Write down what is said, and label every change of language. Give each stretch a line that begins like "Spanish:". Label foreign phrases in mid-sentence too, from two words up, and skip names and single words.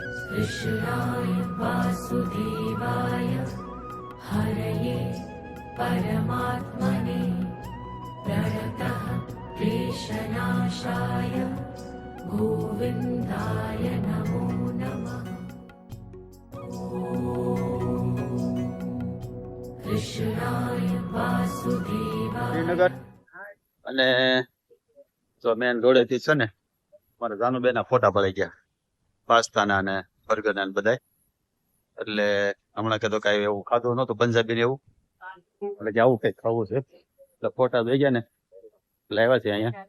Sanskrit: कृष्णाय वासुदेवाय हरये परमात्मने प्रणतः क्लेशनाशाय गोविन्दाय नमो नमः। कृष्णाय वासुदेवाय
Gujarati: શ્રીનગર અને જો મેન રોડેથી છે ને મારા જાનુબેના ફોટા પડી ગયા પાસ્તાના અને બર્ગરના ને બધાય. એટલે હમણાં કીધું કાંઈ એવું ખાધું નહોતું પંજાબી ને એવું, એટલે કે આવું કંઈક ખાવું છે એટલે ફોટા જોઈ ગયા ને એટલે આવ્યા છે અહીંયા.